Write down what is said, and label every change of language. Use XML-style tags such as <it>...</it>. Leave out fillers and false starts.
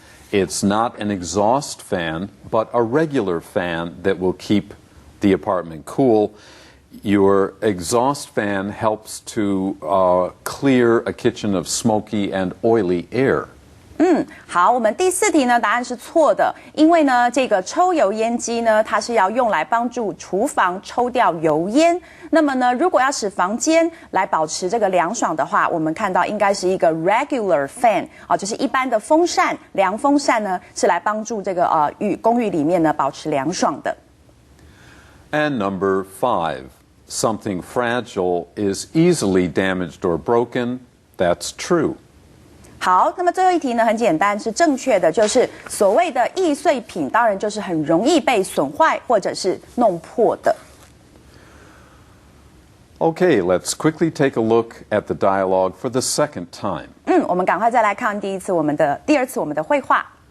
<en>It's not an exhaust fan, but a regular fan that will keep the apartment cool. Your exhaust fan helps to clear a kitchen of smoky and oily air.</en> <zh>好，我们第4题呢，答案是错的，因为呢，这个抽油烟机呢，它是要用来帮助厨房抽掉油烟。那么呢，如果要使房间来保持这个凉爽的话，我们看到应该是一个</zh> <en>regular fan</en> <zh>就是一般的风扇，凉风扇呢是来帮助这个公寓里面呢保持凉爽的。</zh> <en>And number 5, something fragile is easily damaged or broken. That's true.</en> <zh>好，那么最后一题呢，很简单，是正确的，就是所谓的易碎品，当然就是很容易被损坏或者是弄破的。</zh> <en>Okay, let's quickly take a look at the dialogue for the second time.</en> <zh>我们赶快再来看第二次我们的绘画。</zh>